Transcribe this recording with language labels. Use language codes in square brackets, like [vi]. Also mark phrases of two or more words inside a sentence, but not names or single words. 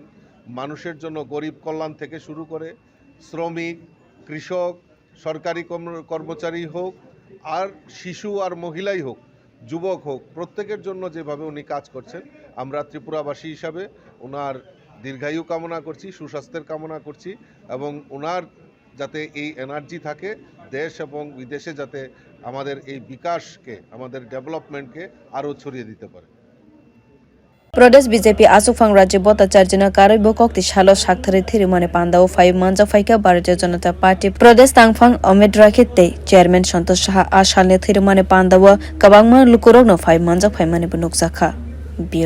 [bn] মানুষের জন্য গরিব কল্যাণ থেকে শুরু করে শ্রমিক, কৃষক, সরকারি কর্মচারী হোক, আর শিশু আর মহিলাই হোক, যুবক হোক, প্রত্যেকের জন্য যেভাবে উনি কাজ করছেন, আমরা ত্রিপুরাবাসী হিসাবে ওনার দীর্ঘায়ু কামনা করছি, সুস্বাস্থ্যের কামনা করছি এবং ওনার যাতে এই এনার্জি থাকে দেশ এবং বিদেশে, যাতে আমাদের এই বিকাশকে, আমাদের ডেভেলপমেন্টকে আরও ছড়িয়ে দিতে পারে। [trp] Pradesh BJP asukphang rajibota charjina karaibo kokti salo thari rwmani panda 5 manjak phaika Bharatiya Janata Party Pradesh tangphang Omid Rakhite Chairman Santosh Saha asalni thwi rwmani panda kabangma lukurokno 5 manjak phaimani bunukjakha.